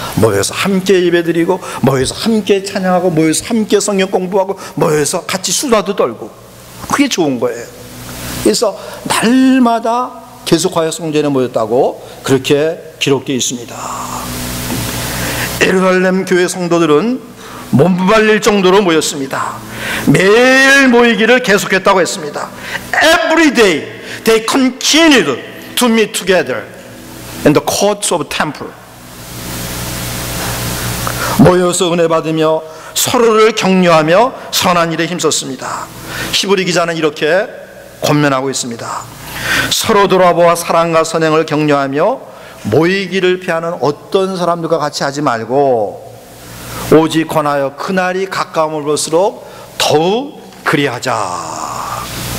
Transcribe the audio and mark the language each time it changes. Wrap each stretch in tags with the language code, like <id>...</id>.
<ko>모여서 함께 예배드리고, 모여서 함께 찬양하고, 모여서 함께 성경 공부하고, 모여서 같이 수다도 떨고, 그게 좋은 거예요. 그래서 날마다 계속하여 성전에 모였다고 그렇게 기록되어 있습니다. 예루살렘 교회 성도들은 몸부발릴 정도로 모였습니다. 매일 모이기를 계속했다고 했습니다.</ko> <en>Every day they continued to meet together in the courts of temple.</en> <ko>모여서 은혜 받으며 서로를 격려하며 선한 일에 힘썼습니다. 히브리 기자는 이렇게 권면하고 있습니다. 서로 돌아보아 사랑과 선행을 격려하며 모이기를 피하는 어떤 사람들과 같이 하지 말고 오직 권하여 그날이 가까움을 볼수록 더욱 그리하자.</ko>